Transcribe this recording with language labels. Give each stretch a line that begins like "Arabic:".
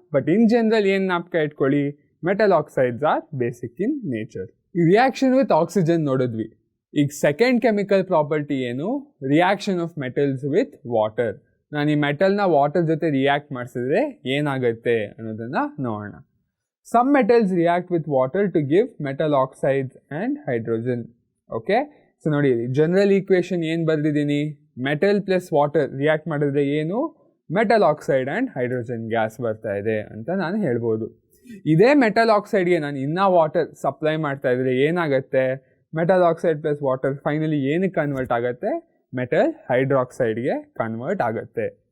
English: but in general
Kannada: ಏನು ಜ್ಞಾಪಕ ಇಟ್ಕೊಳ್ಳಿ,
English: Metal oxides are basic in nature.
Kannada: ಈ ರಿಯಾಕ್ಷನ್ ವಿತ್ ಆಕ್ಸಿಜನ್ ನೋಡಿದ್ವಿ. ಈಗ ಸೆಕೆಂಡ್ ಕೆಮಿಕಲ್ ಪ್ರಾಪರ್ಟಿ ಏನು,
English: Reaction of metals with water.
Kannada: ನಾನು ಈ ಮೆಟಲ್ನ ವಾಟರ್ ಜೊತೆ ರಿಯಾಕ್ಟ್ ಮಾಡಿಸಿದ್ರೆ ಏನಾಗುತ್ತೆ ಅನ್ನೋದನ್ನು ನೋಡೋಣ.
English: Some metals react with water to give metal oxides and hydrogen.
Kannada: Okay, so ನೋಡಿ ಜನರಲ್ ಈಕ್ವೇಶನ್ ಏನು ಬರೆದಿದ್ದೀನಿ, ಮೆಟಲ್ ಪ್ಲಸ್ ವಾಟರ್ ರಿಯಾಕ್ಟ್ ಮಾಡಿದ್ರೆ ಏನು, metal oxide and hydrogen gas ಬರ್ತಾ ಇದೆ ಅಂತ ನಾನು ಹೇಳ್ಬೋದು. ಇದೇ ಮೆಟಲ್ ಆಕ್ಸೈಡ್ಗೆ ನಾನು ಇನ್ನೂ ವಾಟರ್ ಸಪ್ಲೈ ಮಾಡ್ತಾ ಇದ್ರೆ ಏನಾಗುತ್ತೆ, metal oxide plus water finally ಏನಕ್ಕೆ ಕನ್ವರ್ಟ್ ಆಗುತ್ತೆ, ಮೆಟಲ್ ಹೈಡ್ರಾಕ್ಸೈಡ್ಗೆ ಕನ್ವರ್ಟ್ ಆಗುತ್ತೆ.